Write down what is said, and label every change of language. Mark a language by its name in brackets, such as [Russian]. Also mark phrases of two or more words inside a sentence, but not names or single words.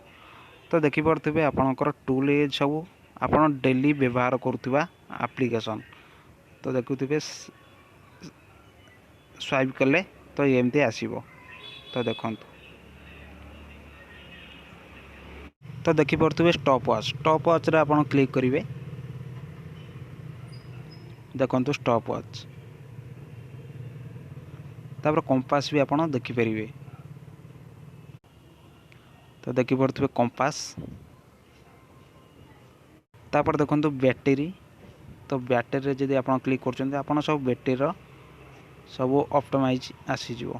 [Odia] ତ ଦେଖି ପଡୁଥିବେ ଆପଣଙ୍କର ଟୁଲ ଏଜ ସବୁ ଆପଣ ଡେଲି ବ୍ୟବହାର କରୁଥିବା ଆପ୍ଲିକେସନ। ତ ଦେଖୁଥିବେ ସ୍ୱାଇପ କଲେ ତ ଏମିତି ଆସିବ। ତ ଦେଖନ୍ତୁ ତ ଦେଖି ପଡୁଥିବେ ଷ୍ଟପ ୱାଚ ରେ ଆପଣ କ୍ଲିକ କରିବେ। ଦେଖନ୍ତୁ ଷ୍ଟପ ୱାଚ ତାପରେ କମ୍ପାସ ବି ଆପଣ ଦେଖି ପାରିବେ। ତ ଦେଖି ପଡୁଥିବେ କମ୍ପାସ ତାପରେ ଦେଖନ୍ତୁ ବ୍ୟାଟେରି। ତ ବ୍ୟାଟେରି ରେ ଯଦି ଆପଣ କ୍ଲିକ କରୁଛନ୍ତି ଆପଣ ସବୁ ବ୍ୟାଟେରି ର ସବୁ ଅପ୍ଟିମାଇଜ ଆସି ଯିବ।